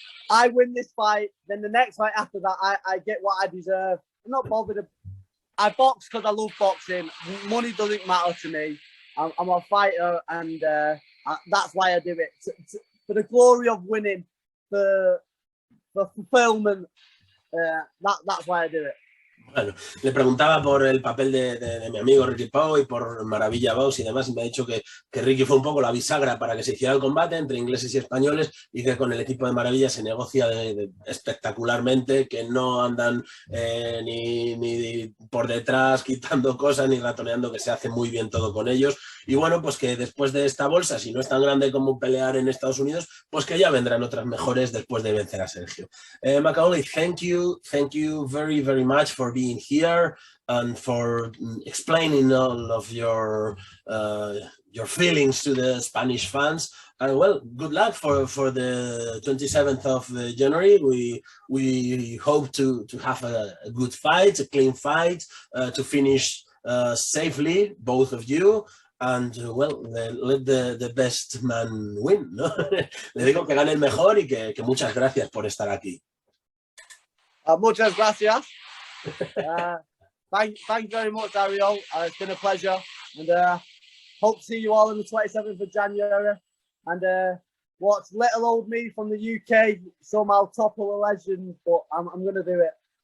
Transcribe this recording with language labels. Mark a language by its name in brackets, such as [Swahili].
[English] I win this fight, then the next fight after that, I get what I deserve. I'm not bothered. I box because I love boxing. Money doesn't matter to me. I'm a fighter, and that's why I do it. For the glory of winning, for for fulfillment. That's why I do it. [Spanish] Bueno, le preguntaba por el papel de mi amigo Ricky Pau y por Maravillabox y demás, y me ha dicho que Ricky fue un poco la bisagra para que se hiciera el combate entre ingleses y españoles, y que con el equipo de Maravilla se negocia espectacularmente, que no andan ni por detrás quitando cosas ni ratoneando, que se hace muy bien todo con ellos. Y bueno, pues que después de esta bolsa, si no es tan grande como pelear en Estados Unidos, pues que ya vendrán otras mejores después de vencer a Sergio. [English] Macaulay, thank you very, very much for being here and for explaining all of your feelings to the Spanish fans. And well, good luck for the 27th of January. We hope to have a good fight, a clean fight, to finish safely, both of you. And well, let the best man win, ¿no? [Spanish] Le digo que gane el mejor y que muchas gracias por estar aquí. Muchas gracias. [English] Thank you very much, Ariel. It's been a pleasure, and hope to see you all on the 27th of January. And watch little old me from the UK somehow topple a legend, but I'm going to do it.